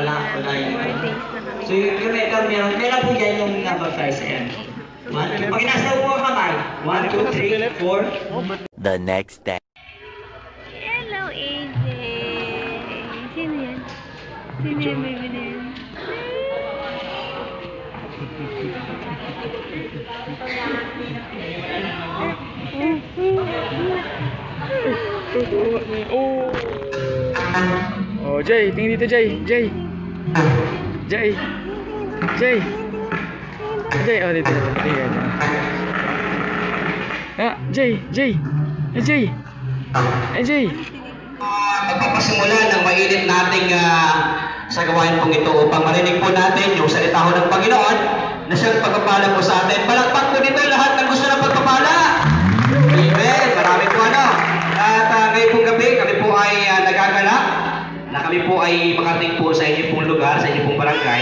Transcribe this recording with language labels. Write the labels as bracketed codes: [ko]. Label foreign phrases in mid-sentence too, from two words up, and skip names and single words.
[tl] Wala yun. 4 days na kami. So yung meron po dyan yung number 5 sa yan. Pag nasa po ang kamay, 1, 2, 3, 4. [en] The next day. [tl] Hello, AJ! Sino yan? Sino yan, baby na yan? Oh, Jay, tingin dito, Jay. Jay. Jay. Jay. Jay, oh, dito. Tingin. Ah, Jay, Jay. Jay. Jay. Magpapasimula ng mainit nating sa gawain pong ito upang marinig po natin yung salita ho ng Panginoon na siyang pagpapala po sa atin. Palakpak po dito lahat ng gusto ng pagpapala. Amen. Marami po ano. At ngayon pong gabi, kami po ay nagagalak na kami po ay makarating po sa inyo pong lugar, sa inyo pong barangay.